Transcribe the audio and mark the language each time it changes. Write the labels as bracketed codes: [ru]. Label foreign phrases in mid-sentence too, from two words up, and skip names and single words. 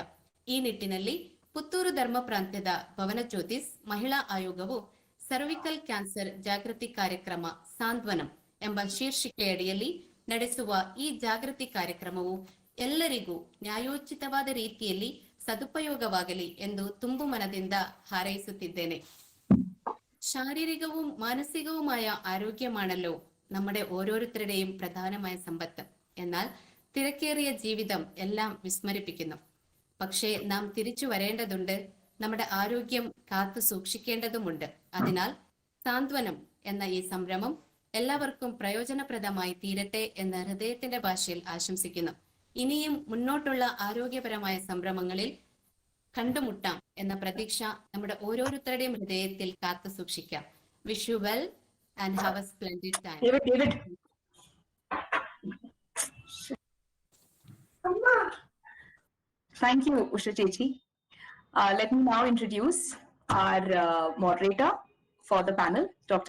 [kn] ಈ ನಿಟ್ಟಿನಲ್ಲಿ ಪುತ್ತೂರು ಧರ್ಮ ಪ್ರಾಂತ್ಯದ ಭವನ ಜ್ಯೋತಿಸ್ ಮಹಿಳಾ ಆಯೋಗವು ಸರ್ವಿಕಲ್ ಕ್ಯಾನ್ಸರ್ ಜಾಗೃತಿ ಕಾರ್ಯಕ್ರಮ ಸಾಂತ್ವನಂ ಎಂಬ ಶೀರ್ಷಿಕೆಯಡಿಯಲ್ಲಿ ನಡೆಸುವ ಈ ಜಾಗೃತಿ ಕಾರ್ಯಕ್ರಮವು ಎಲ್ಲರಿಗೂ ನ್ಯಾಯೋಚಿತವಾದ ರೀತಿಯಲ್ಲಿ ಸದುಪಯೋಗವಾಗಲಿ ಎಂದು ತುಂಬು ಮನದಿಂದ ಹಾರೈಸುತ್ತಿದ್ದೇನೆ. [ml] ശാരീരികവും മാനസികവുമായ ആരോഗ്യമാണല്ലോ നമ്മുടെ ഓരോരുത്തരുടെയും പ്രധാനമായ സമ്പത്ത്. എന്നാൽ തിരക്കേറിയ ജീവിതം എല്ലാം വിസ്മരിപ്പിക്കുന്നു. പക്ഷേ നാം തിരിച്ചു വരേണ്ടതുണ്ട്, നമ്മുടെ ആരോഗ്യം കാത്തു സൂക്ഷിക്കേണ്ടതുമുണ്ട്. അതിനാൽ സാന്ത്വനം എന്ന ഈ സംരംഭം എല്ലാവർക്കും പ്രയോജനപ്രദമായി തീരട്ടെ എന്ന് ഹൃദയത്തിന്റെ ഭാഷയിൽ ആശംസിക്കുന്നു. ഇനിയും മുന്നോട്ടുള്ള ആരോഗ്യപരമായ സംരംഭങ്ങളിൽ കണ്ടുമുട്ടാം എന്ന പ്രതീക്ഷ നമ്മുടെ ഓരോരുത്തരുടെയും ഹൃദയത്തിൽ കാത്തു സൂക്ഷിക്കാം. [en] Wish you well and have a splendid time. David. Thank you, Usha Chechi. Let me now introduce our moderator for the panel, Dr.